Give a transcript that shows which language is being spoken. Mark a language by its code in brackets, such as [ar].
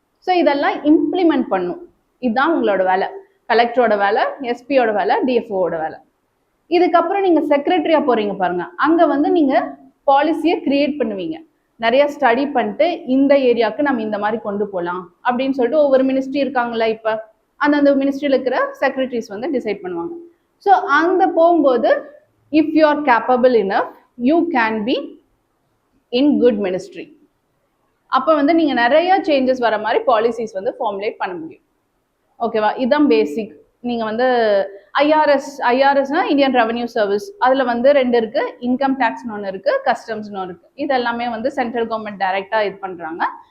[ta] So இதெல்லாம் implement பண்ணும். இதுதான் உங்களோட வேலை. கலெக்டரோட வேலை, எஸ்பியோட வேலை, டிஎஃப்ஓட வேலை. இதுக்கப்புறம் நீங்கள் செக்ரட்டரியாக போகிறீங்க பாருங்க, அங்கே வந்து நீங்கள் பாலிசியை கிரியேட் பண்ணுவீங்க. நிறைய ஸ்டடி பண்ணிட்டு இந்த ஏரியாவுக்கு நம்ம இந்த மாதிரி கொண்டு போகலாம் அப்படின்னு சொல்லிட்டு ஒவ்வொரு மினிஸ்ட்ரி இருக்காங்களா, இப்போ அந்தந்த மினிஸ்ட்ரியில் இருக்கிற செக்ரட்டரிஸ் வந்து டிசைட் பண்ணுவாங்க. ஸோ அங்கே போகும்போது [en] if you are capable enough, you can be in good ministry. [ta] அப்போ வந்து நீங்கள் நிறைய சேஞ்சஸ் வர மாதிரி பாலிசிஸ் வந்து ஃபார்முலேட் பண்ண முடியும். ஓகேவா? இதுதான் பேசிக். நீங்கள் வந்து ஐஆர்எஸ்னா இந்தியன் ரெவன்யூ சர்வீஸ், அதில் வந்து 2 இருக்குது. இன்கம் டேக்ஸ்னு ஒன்று இருக்குது, கஸ்டம்ஸ்னு ஒன்று இருக்குது. இது எல்லாமே வந்து சென்ட்ரல் கவர்மெண்ட் டைரெக்டாக இது பண்ணுறாங்க.